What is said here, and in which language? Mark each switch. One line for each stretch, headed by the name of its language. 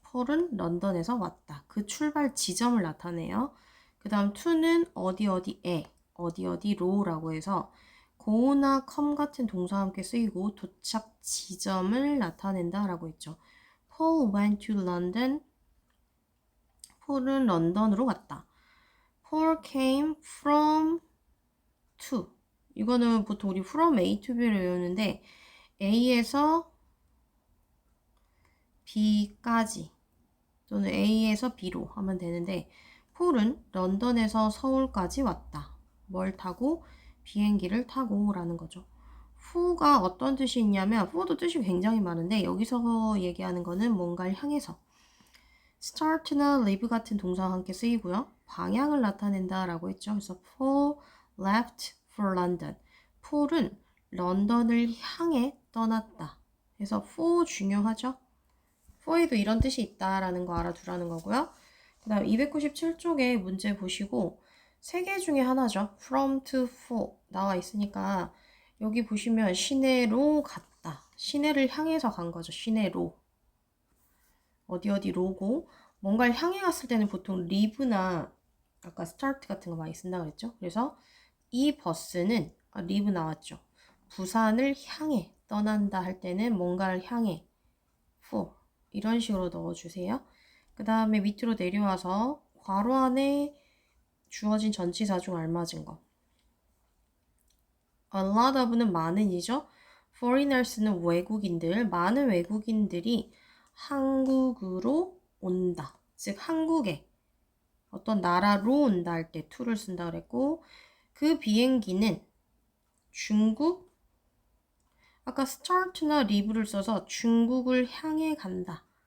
Korean: 폴은 런던에서 왔다. 그 출발 지점을 나타내요. 그 다음 to는 어디 어디에, 어디 어디로라고 해서 go나 come 같은 동사와 함께 쓰이고 도착 지점을 나타낸다 라고 했죠.
English: Paul went to London.
Korean: 폴은 런던으로 갔다.
English: Paul came from to.
Korean: 이거는 보통 우리 from A to B를 외우는데 A에서 B까지 또는 A에서 B로 하면 되는데 폴은 런던에서 서울까지 왔다. 뭘 타고? 비행기를 타고 라는 거죠. fu가 어떤 뜻이 있냐면 fu도 뜻이 굉장히 많은데 여기서 얘기하는 거는 뭔가를 향해서 start나 leave 같은 동사와 함께 쓰이고요. 방향을 나타낸다 라고 했죠.
English: 그래서 Paul left for London.
Korean: 폴은 런던을 향해 떠났다. 그래서 for 중요하죠. for에도 이런 뜻이 있다라는 거 알아두라는 거고요. 그 다음 297쪽에 문제 보시고 세 개 중에 하나죠. from to for 나와 있으니까 여기 보시면 시내로 갔다. 시내를 향해서 간 거죠. 시내로. 어디로고 뭔가를 향해 갔을 때는 보통 leave나 아까 start 같은 거 많이 쓴다 그랬죠. 그래서 이 버스는 leave 나왔죠. 부산을 향해 떠난다 할 때는 뭔가를 향해 for 이런 식으로 넣어주세요. 그 다음에 밑으로 내려와서 괄호 안에 주어진 전치사 중 알맞은 거. A lot of는 많은이죠. foreigners는 외국인들, 많은 외국인들이 한국으로 온다. 즉 한국에 어떤 나라로 온다 할 때 to를 쓴다 그랬고 그 비행기는 중국 아까 start나 leave를 써서 중국을 향해 간다.